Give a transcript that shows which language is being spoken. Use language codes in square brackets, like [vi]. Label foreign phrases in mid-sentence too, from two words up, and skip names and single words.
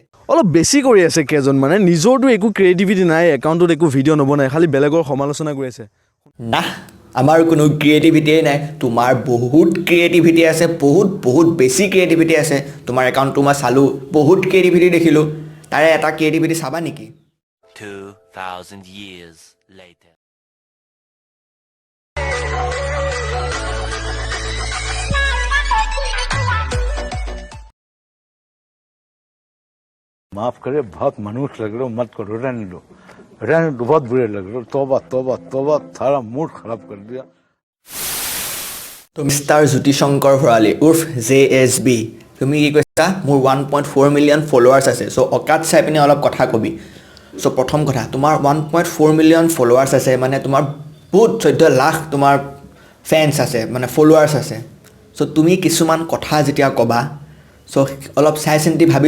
[as] অলপ বেছি কৰি আছে কেইজন মানে নিজৰটো একো ক্ৰিয়েটিভিটি নাই একাউণ্টত একো ভিডিঅ' নবনাই খালি বেলেগৰ সমালোচনা কৰি আছে না আমাৰ কোনো ক্ৰিয়েটিভিটিয়ে নাই তোমাৰ বহুত ক্ৰিয়েটিভিটি আছে বহুত বেছি ক্ৰিয়েটিভিটি আছে তোমাৰ একাউণ্টটো মই চালোঁ বহুত ক্ৰিয়েটিভিটি দেখিলোঁ তাৰে এটা ক্ৰিয়েটিভিটি চাবা নেকি [en] 2000 years later [hi] माफ करे बहुत मनुष्य लग रहे हो मत करो रहने दो बहुत बुरे लग रहे हो तौबा सारा मूड खराब कर दिया [as] তো মিষ্টাৰ জ্যোতিশংকৰ ভৰালী উৰ্ফ জেএছবি তুমি কি কৈছা মোৰ 1.4 [en] million followers [as] আছে চ' অকাত চাই পিনে অলপ কথা কবি চ' প্ৰথম কথা তোমাৰ 1.4 [en] million followers [as] আছে মানে তোমাৰ বহুত 14 লাখ তোমাৰ ফেন্স আছে মানে ফলোৱাৰ্ছ আছে চ' তুমি কিছুমান কথা যেতিয়া ক'বা চ' অলপ চাই চিন্তি ভাবি